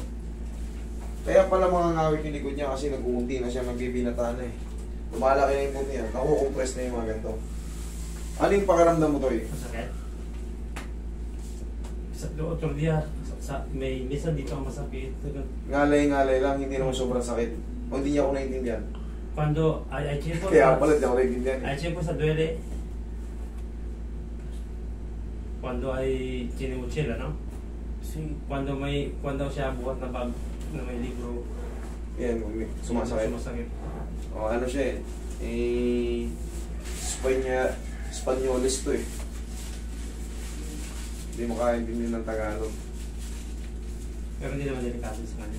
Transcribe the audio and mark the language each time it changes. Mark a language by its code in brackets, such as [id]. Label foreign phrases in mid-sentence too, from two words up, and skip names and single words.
[tl] Kaya pala mga ngawit yung likod niya kasi nag-uunti na siya, nagbibinata na eh. Lumalaki na yung buto niya. Nakukompress na yung mga ganito. Ano yung pakaramdam mo to eh? Masakit? Sa [es] otro dia, [tl] may minsan dito ang masakit. Ngalay-ngalay lang, hindi naman sobrang sakit. O hindi niya ako naiintindihan. [es] Cuando hay tiempo, [tl] Kaya pala hindi ako naiintindihan. [es] hay tiempo sa duele. Cuando hay tiene mochila, no? Sí. [tl] Cuando siya buhat na bag na may libro. Yan, sumasakit. Sumasakit. O ano siya eh. Spanyolis to eh. Hindi mo kaya din ng Tagalog. Pero hindi naman delikado sa kanya.